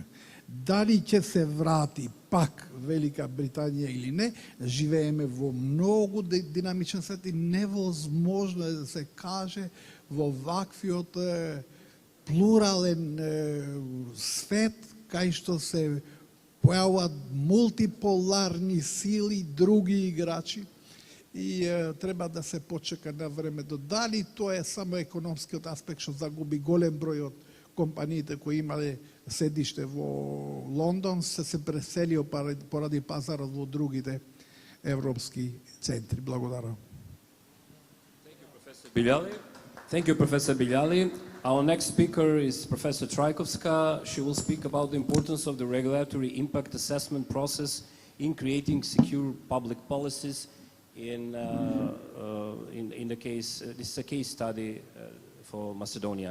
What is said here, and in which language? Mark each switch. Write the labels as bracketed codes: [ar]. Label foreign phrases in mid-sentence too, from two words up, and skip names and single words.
[mk] Дали ќе се врати пак Велика Британија или не, живееме во многу динамичен свет и невозможно е да се каже во ваквиот плурален свет, кај што се појавуваат мултиполарни сили, други играчи, и треба да се почека на времето. Дали тоа е само економскиот аспект што загуби голем број од компаниите кои имале седиште во Лондон, се преселио поради пазарот во другите европски центри. Благодарам. [en] Thank you, Professor Biljali. Our next speaker is Professor Trajkovska. She will speak about the importance of the regulatory impact assessment process in creating secure public policies. In the case, this is a case study for Macedonia.